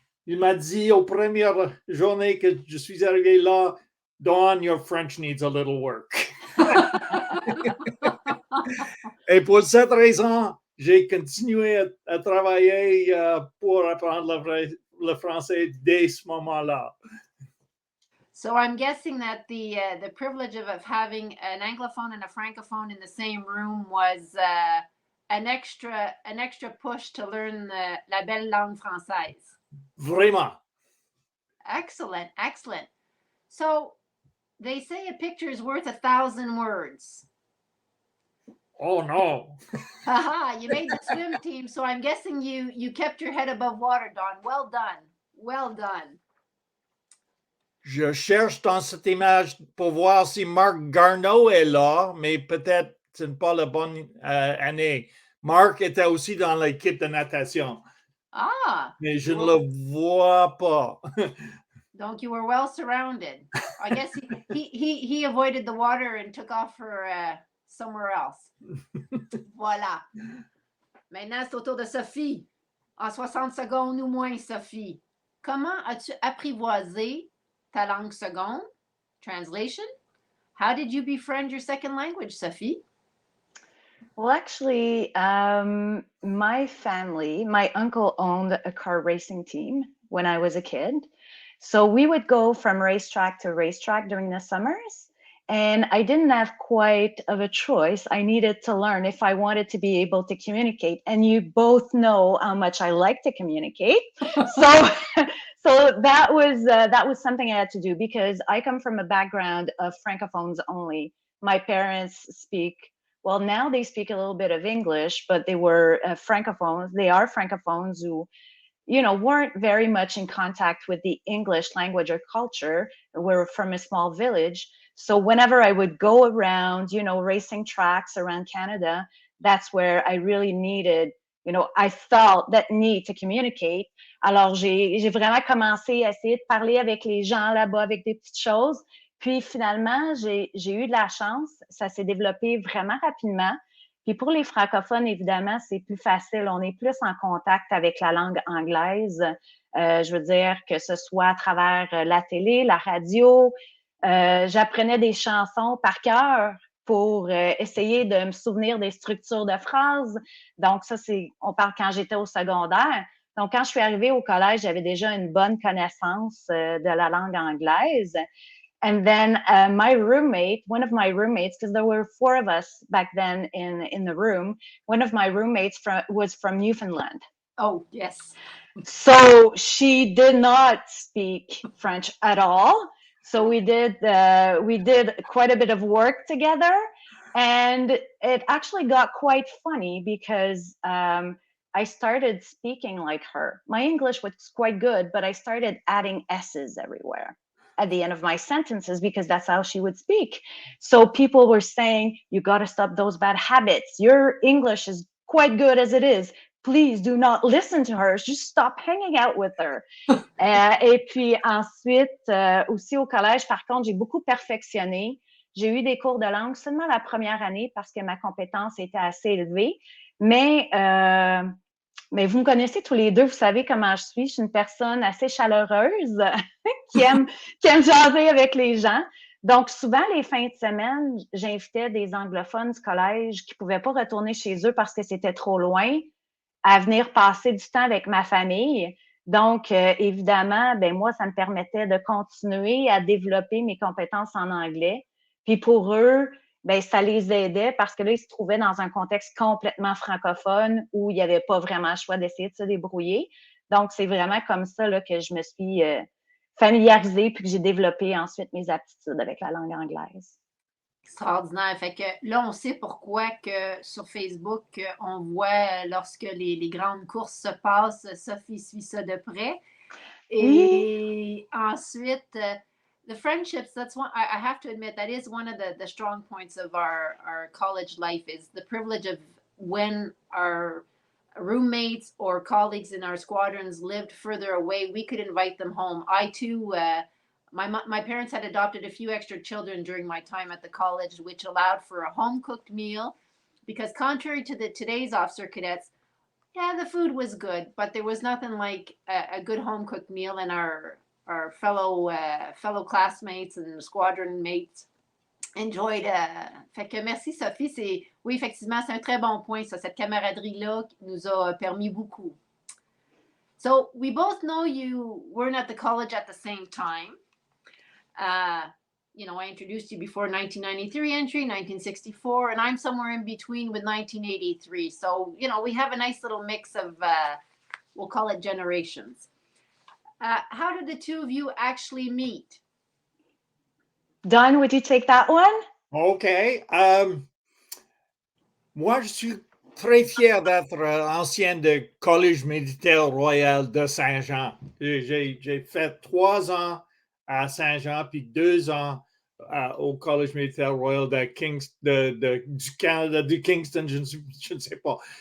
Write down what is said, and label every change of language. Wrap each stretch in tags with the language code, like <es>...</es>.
<fr>Il m'a dit aux premières journées que je suis arrivé là,</fr> <en>Dawn, your French needs a little work.</en> <fr>Et pour cette raison, j'ai continué à travailler pour apprendre le français dès ce moment-là.</fr> <en>So I'm guessing that the privilege of having an anglophone and a francophone in the same room was an extra push to learn</en> <fr>la belle langue française. Vraiment. Excellent.</fr> <en>So they say a picture is worth 1,000 words. Oh no. Haha, you made the swim team, so I'm guessing you kept your head above water, Don. Well done.</en> <fr>Je cherche dans cette image pour voir si Marc Garneau est là, mais peut-être ce n'est pas la bonne année. Marc était aussi dans l'équipe de natation. Ah! Mais je ne le vois pas. Donc</fr> <en>you were well surrounded. I guess he avoided the water and took off for somewhere else.</en> <fr>Voilà. Maintenant, c'est au tour de Sophie. En 60 secondes ou moins, Sophie. Comment as-tu apprivoisé ta langue seconde?</fr> <en>Translation: how did you befriend your second language, Sophie? Well, actually, my family, my uncle owned a car racing team when I was a kid. So we would go from racetrack to racetrack during the summers. And I didn't have quite of a choice. I needed to learn if I wanted to be able to communicate. And you both know how much I like to communicate. So that was something I had to do because I come from a background of francophones only. My parents speak, well, now they speak a little bit of English, but they were francophones. They are francophones who, weren't very much in contact with the English language or culture. We're from a small village. So whenever I would go around, racing tracks around Canada, that's where I really needed, I felt that need to communicate.</en> <fr>Alors, j'ai vraiment commencé à essayer de parler avec les gens là-bas, avec des petites choses. Puis finalement, j'ai eu de la chance. Ça s'est développé vraiment rapidement. Puis pour les francophones, évidemment, c'est plus facile. On est plus en contact avec la langue anglaise. Je veux dire que ce soit à travers la télé, la radio. J'apprenais des chansons par cœur pour essayer de me souvenir des structures de phrases. Donc ça, on parle quand j'étais au secondaire. Donc, quand je suis arrivée au collège, j'avais déjà une bonne connaissance de la langue anglaise. And then my roommate, one of my roommates, because there were 4 of us back then in the room, one of my roommates was from Newfoundland. Oh, yes. So she did not speak French at all. So we did quite a bit of work together, and it actually got quite funny because I started speaking like her. My English was quite good, but I started adding S's everywhere at the end of my sentences because that's how she would speak. So people were saying, you got to stop those bad habits. Your English is quite good as it is. Please do not listen to her. Just stop hanging out with her. Et puis ensuite, aussi au collège, par contre, j'ai beaucoup perfectionné. J'ai eu des cours de langue seulement la première année parce que ma compétence était assez élevée. Mais vous me connaissez tous les deux, vous savez comment je suis. Je suis une personne assez chaleureuse qui aime jaser avec les gens. Donc, souvent, les fins de semaine, j'invitais des anglophones du collège qui ne pouvaient pas retourner chez eux parce que c'était trop loin à venir passer du temps avec ma famille. Donc, évidemment, moi, ça me permettait de continuer à développer mes compétences en anglais. Puis pour eux, ça les aidait parce que là, ils se trouvaient dans un contexte complètement francophone où il n'y avait pas vraiment le choix d'essayer de se débrouiller. Donc, c'est vraiment comme ça là, que je me suis familiarisée puis que j'ai développé ensuite mes aptitudes avec la langue anglaise. Extraordinaire. Fait que là, on sait pourquoi que sur Facebook, on voit lorsque les grandes courses se passent, Sophie suit ça de près. Et ensuite,</fr> <en>the friendships, that's one, I have to admit, that is one of the strong points of our college life is the privilege of when our roommates or colleagues in our squadrons lived further away, we could invite them home. I too, my parents had adopted a few extra children during my time at the college, which allowed for a home-cooked meal because contrary to today's officer cadets, yeah, the food was good, but there was nothing like a good home-cooked meal, and our fellow classmates and squadron mates enjoyed.</en> <fr>Fait que merci Sophie, oui, effectivement, c'est un très bon point, ça, cette camaraderie-là nous a permis beaucoup.</fr> <en>So we both know you weren't at the college at the same time. I introduced you before 1993 entry, 1964, and I'm somewhere in between with 1983. So, we have a nice little mix of, we'll call it generations. How did the two of you actually meet? Don, would you take that one? OK.</en> <fr>Moi, je suis très fier d'être ancien du Collège militaire royal de Saint-Jean. J'ai fait 3 ans à Saint-Jean, puis 2 ans au Collège militaire royal du Canada, du Kingston, je ne sais pas.</fr>